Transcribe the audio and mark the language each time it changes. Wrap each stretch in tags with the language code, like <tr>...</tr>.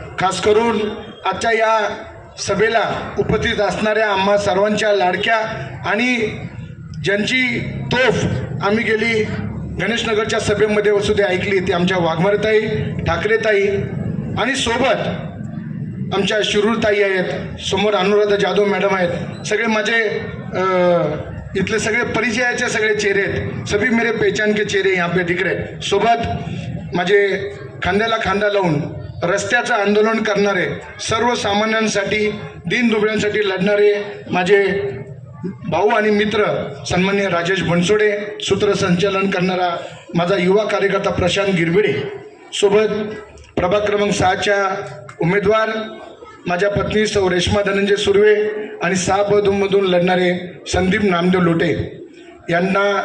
<mr>खास करून आजच्या या सभेला उपस्थित असणाऱ्या आम्हा सर्वांच्या लाडक्या आणि ज्यांची तोफ आम्ही गेली गणेशनगरच्या सभेमध्ये सुद्धा ऐकली ती आमच्या वाघमारेताई, ठाकरेताई आणि सोबत आमच्या शिरूरताई आहेत, समोर अनुराधा जाधव मॅडम आहेत. सगळे माझे इथले सगळे परिचयाचे सगळे चेहरे आहेत.</mr> <hi>सभी मेरे पहचान के चेहरे यहाँ पे दिख रहे.</hi> <mr>सोबत माझे खांद्याला खांदा लावून रस्त्याचं आंदोलन करणारे, सर्वसामान्यांसाठी, दीनदुबळ्यांसाठी लढणारे माझे भाऊ आणि मित्र सन्माननीय राजेश बनसोडे, सूत्रसंचालन करणारा माझा युवा कार्यकर्ता प्रशांत गिरबिडे, सोबत प्रभाग क्रमांक 6च्या उमेदवार माझ्या पत्नी सौ रेश्मा धनंजय सुर्वे आणि 6 पदमधून लढणारे संदीप नामदेव लोटे यांना</mr>